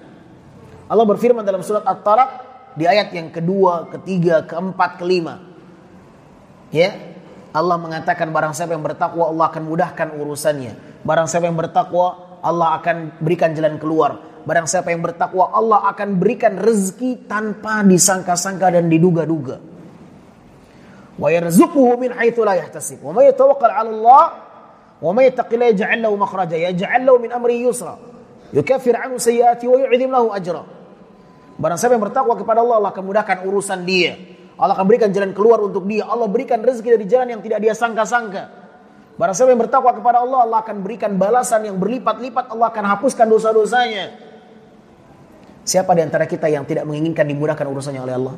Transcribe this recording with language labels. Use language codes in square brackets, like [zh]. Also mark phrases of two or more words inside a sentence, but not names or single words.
[id] Allah berfirman dalam surat At-Talaq di ayat yang kedua, ketiga, keempat, kelima. Ya, Allah mengatakan barang siapa yang bertakwa Allah akan mudahkan urusannya. Barang siapa yang bertakwa Allah akan berikan jalan keluar. Barang siapa yang bertakwa Allah akan berikan rezeki tanpa disangka-sangka dan diduga-duga. [ar] ويرزقه من حيث لا يحتسب. ومن يتوكل على الله ومن يتق الله يجعل له مخرجا يجعل له من أمره يسرا. يكفر عنه سيئاته ويعظم له أجرا. [id] Barang siapa yang bertakwa kepada Allah, Allah akan mudahkan urusan dia. Allah akan berikan jalan keluar untuk dia. Allah berikan rezeki dari jalan yang tidak dia sangka-sangka. Barang siapa yang bertakwa kepada Allah, Allah akan berikan balasan yang berlipat-lipat. Allah akan hapuskan dosa-dosanya. Siapa di antara kita yang tidak menginginkan dimudahkan urusannya oleh Allah?